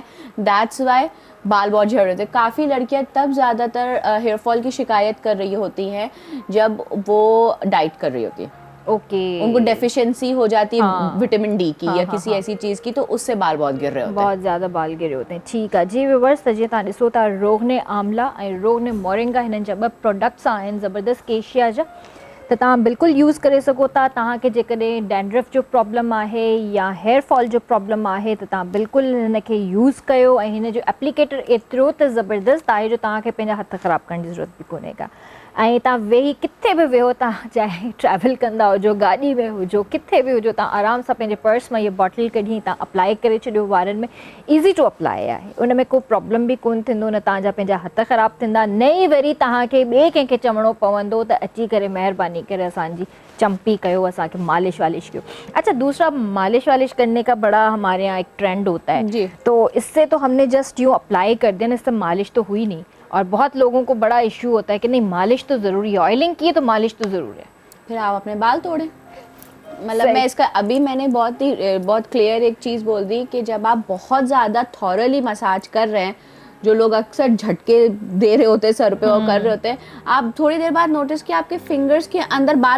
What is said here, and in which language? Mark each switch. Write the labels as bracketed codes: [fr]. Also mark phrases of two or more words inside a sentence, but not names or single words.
[en] That's why [hi] बाल बहुत झड़ रहे थे। काफ़ी लड़कियां तब ज़्यादातर [en] hair fall [hi] की शिकायत कर रही होती हैं जब वो डाइट कर रही होती है। ओके, उनको डेफिशिएंसी हो जाती है [en] vitamin D [hi] की या किसी ऐसी चीज़ की, तो उससे बाल बहुत गिर रहे होते हैं, बहुत ज़्यादा बाल गिरे होते हैं। ठीक है जी [sd] व्यूअर्स, तजे ताने सोता रोगने आंवला ऐं रोगने मोरिंगा हिननि जा ॿ प्रोडक्ट्स आहिनि ज़बरदस्त केशिया जा, तो तव्हां बिल्कुलु यूज़ करे सघो था। तव्हांखे जेकॾहिं डैंड्रफ जो प्रॉब्लम आहे या [en] hair fall [sd] जो प्रॉब्लम आहे त तव्हां बिल्कुलु हिनखे यूज़ कयो, ऐं हिन जो एप्लीकेटर एतिरो त ज़बरदस्त आहे जो तव्हांखे पंहिंजा हथ ख़राबु करण जी ज़रूरत बि कोन्हे का। ऐं तव्हां वेही किथे बि वेहो, तव्हां चाहे ट्रैवल कंदा हुजो, गाॾी में हुजो, किथे बि हुजो, तव्हां आराम सां पंहिंजे पर्स मां इहा बॉटल कढी तव्हां अप्लाई करे छॾियो वारनि में। [en] easy to apply [sd] आहे, उन में को प्रॉब्लम बि कोन्ह थींदो, न तव्हांजा पंहिंजा हथ ख़राबु थींदा, न ई वरी तव्हांखे ॿिए कंहिंखे चवणो पवंदो त अची करे महिरबानी करे असांजी चंपी कयो, असांखे मालिश वालिश कयो। [hi] अच्छा, दूसरा मालिश वालिश करने का बड़ा हमारे यहाँ एक ट्रेंड होता है जी। तो इससे तो हमने जस्ट यूँ अप्लाई कर दिया ना, इससे मालिश तो हुई नहीं, और बहुत लोगों को बड़ा इशू होता है कि नहीं मालिश तो ज़रूरी है, ऑयलिंग की है तो मालिश तो ज़रूर है, फिर आप अपने बाल तोड़ें। मतलब मैं इसका अभी मैंने बहुत क्लियर एक चीज़ बोल दी कि जब आप बहुत ज़्यादा [en] thoroughly massage [hi] कर रहे हैं जो लोग अक्सर झटके दे रहे होते हैं सर पे और कर रहे होते हैं, आप थोड़ी देर बाद नोटिस कि आपके फिंगर्स के अंदर बाल